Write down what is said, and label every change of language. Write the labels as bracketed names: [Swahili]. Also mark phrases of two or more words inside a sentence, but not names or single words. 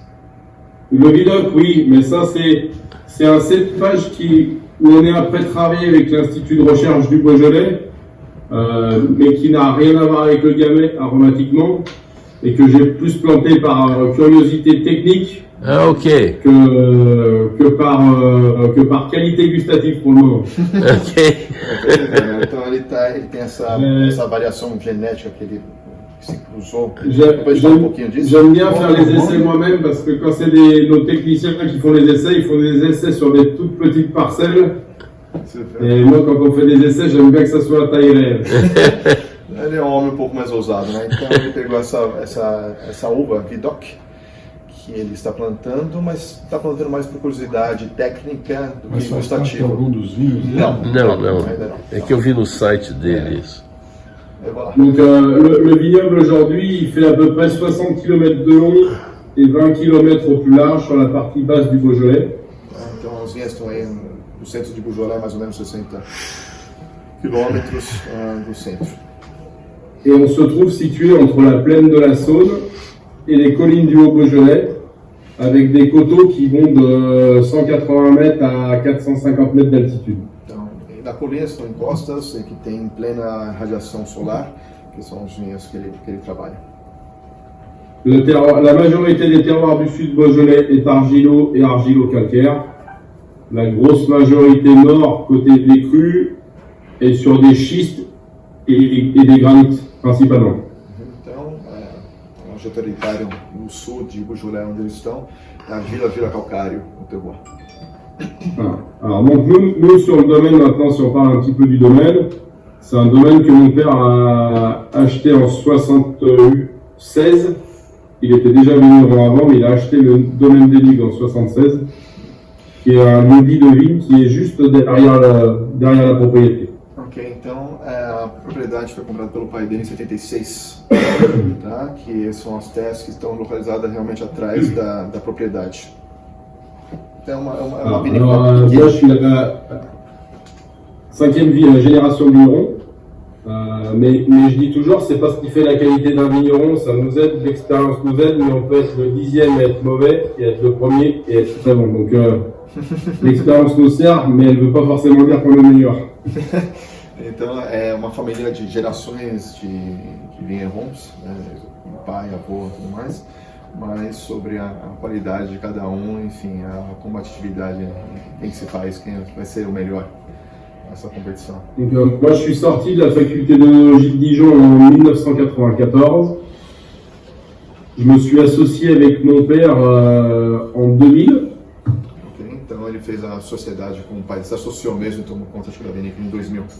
[French] Le Vidocq, oui, mais ça c'est un cépage qui où on est après travailler avec l'Institut de recherche du Beaujolais, mais qui n'a rien à voir avec le gamay aromatiquement, et que j'ai plus planté par curiosité technique Ah, ok. que par qualité gustative pour le moment. Ok. [Portuguese] Então ele tem essa variação genética que ele se cruzou. [French] J'aime bien faire les essais moi-même parce que quand c'est nos techniciens qui font les essais, ils font des essais sur des toutes petites parcelles. Et moi, quand on fait des essais, j'aime bien que ça soit à taille réelle. [Portuguese] Ele é um homem um pouco mais ousado, né? Então ele pegou essa uva, Vidocq, que ele está plantando, mas está plantando mais por curiosidade técnica do que gustativa. Algum dos vinhos? Não, Não. É que eu vi no site dele isso. [French] Donc le vignoble aujourd'hui, il fait à peu près 60 km de long et 20 km au plus large sur la partie basse du Beaujolais. [Portuguese] Então as vinhas estão aí no centro de Beaujolais, mais ou menos 60 quilômetros do centro. [French] Et on se trouve situé entre la plaine de la Saône et les collines du Haut-Beaujolais, avec des coteaux qui vont de 180 mètres à 450 mètres d'altitude. [Portuguese] Então, na colina são encostas que tem plena radiação solar, que são os vinhos que ele trabalha. [French] La majorité des terroirs du sud Beaujolais est argilo et argilo-calcaire. La grosse majorité nord, côté des crues, est sur des schistes et des granites, principalement. [Portuguese] Então, a majoritária no sul de Beaujolais, onde eles estão, é argila calcário, o terroir. [French] Voilà. Alors donc nous sur le domaine maintenant, si on parle un petit peu du domaine, c'est un domaine que mon père a acheté en 76. Il était déjà vigneron avant, mais il a acheté le domaine des Ligues en 76, qui est un maudit de vigne qui est juste derrière la propriété. [Portuguese] Ok, então a propriedade foi comprada pelo pai dele em 76, tá? Que são as terras que estão localizadas realmente atrás da propriedade. Então é uma vinícola [French] Moi je suis la 5e génération de vigneron, mais je dis toujours, c'est pas ce qui fait la qualité d'un vigneron, ça nous aide, l'expérience nous aide, mais on peut être le 10e et être mauvais, et être le premier et être très bon. Donc l'expérience nous sert, mais elle veut pas forcément dire qu'on est meilleur. [Portuguese] Então é uma família de gerações de vinherons, né? Pai, avô e tudo mais, mas sobre a qualidade de cada um, enfim, a combatividade, quem que se faz, quem vai ser o melhor nessa compétition. [French] Donc, moi je suis sorti de la faculté d'œnologie de Dijon en 1994. Je me suis associé avec mon père en 2000. [Portuguese] Okay, então ele fez a sociedade com o pai, ele se associou mesmo e tomou conta da vinícola em 2000.